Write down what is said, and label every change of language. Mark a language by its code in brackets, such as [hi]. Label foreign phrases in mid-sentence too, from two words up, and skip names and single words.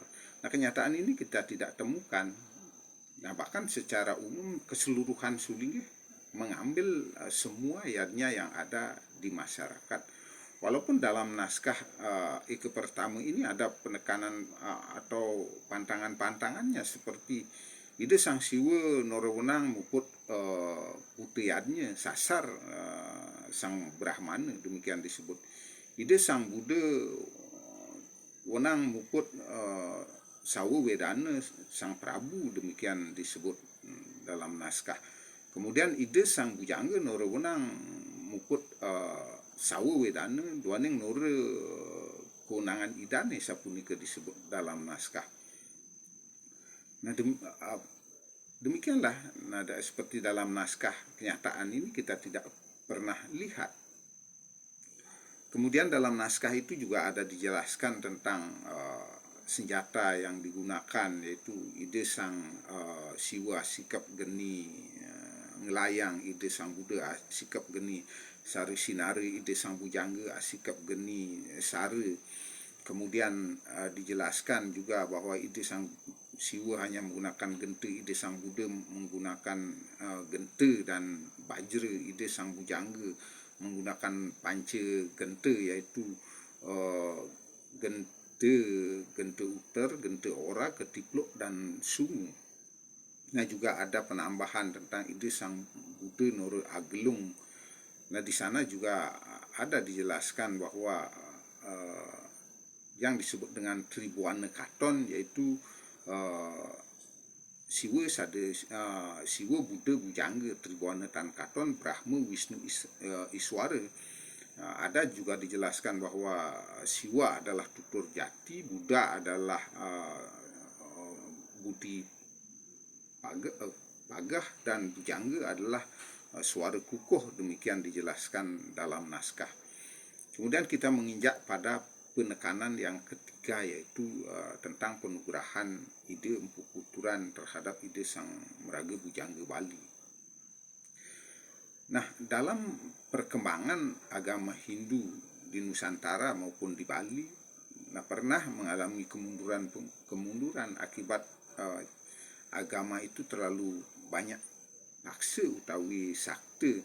[id] Nah, kenyataan ini kita tidak temukan. Nah, bahkan secara umum keseluruhan Sulinggi mengambil semua yadnya yang ada di masyarakat. Walaupun dalam naskah Eke Pertama ini ada penekanan atau pantangan-pantangannya seperti [ban] Ide Sang Siwa norewenang muput putiyadnya sasar Sang Brahmana, [id] demikian disebut. [ban] Ide Sang Buddha wenang muput sawa wedana Sang Prabu, [id] demikian disebut dalam naskah. [ban] Kemudian Ide Sang Bujangga norewenang muput sawa wedana duaning nore kewenangan idane sapunika [id] disebut dalam naskah. Nah, demikianlah nada seperti dalam naskah, kenyataan ini kita tidak pernah lihat. Kemudian dalam naskah itu juga ada dijelaskan tentang senjata yang digunakan, yaitu Ide Sang Siwa sikap geni ngelayang, Ide Sang Buddha sikap geni sari sinari, Ide Sang Bujangga sikap geni sari. Kemudian dijelaskan juga bahwa Ide Sang Siwa hanya menggunakan gente, Ide Sang Buddha menggunakan gente dan bajra, Ide Sang Bujangga menggunakan pance gente, yaitu gente uter, gente ora, ketipluk, dan sungu. Nah, juga ada penambahan tentang ide sang Buddha Noro Agelung. Nah, di sana juga ada dijelaskan bahwa yang disebut dengan Tribuana Katon, yaitu Siwa Buddha Bujangga Tribuana Tan Katon Brahma Wisnu Iswara. Ada juga dijelaskan bahwa Siwa adalah tutur jati, Buddha adalah budi pagah, dan Bujangga adalah suara kukuh. Demikian dijelaskan dalam naskah. Kemudian kita menginjak pada penekanan yang ketiga, yaitu tentang penugrahan ide Empu Kuturan terhadap ide Sang Meraga Bujangga Bali. Nah, dalam perkembangan agama Hindu di Nusantara maupun di Bali, pernah mengalami kemunduran akibat agama itu terlalu banyak [ban] paksa utawi sakti.